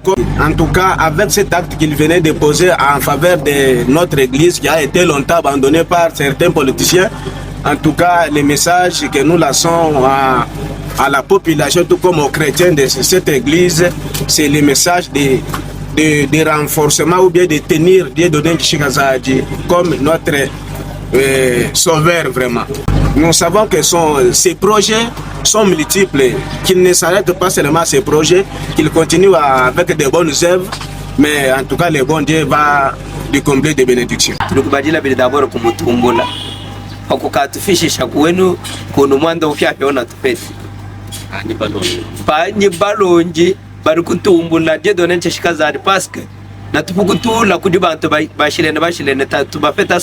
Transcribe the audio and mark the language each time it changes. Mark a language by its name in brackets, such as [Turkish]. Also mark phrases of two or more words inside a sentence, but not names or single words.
[French] En tout cas, avec cet acte qu'il venait de poser en faveur de notre église qui a été longtemps abandonnée par certains politiciens, en tout cas, le message que nous lançons à la population, tout comme aux chrétiens de cette église, c'est le message de renforcement ou bien de tenir Dieudonné Nkichi Kazadi comme notre sauveur vraiment. Nous savons que ces projets sont multiples, qu'ils ne s'arrêtent pas seulement à ces projets, qu'ils continuent avec de bonnes œuvres, mais en tout cas le bon Dieu va lui combler de bénédictions. [Luba-Lulua] Hakukatufishisha kwenu kuno mwanda upyapeona tupeti ni balonji bari kutumbula Dieudonné Nkichi Kazadi paske na tupukutula kudi bantu bashilene tubapeta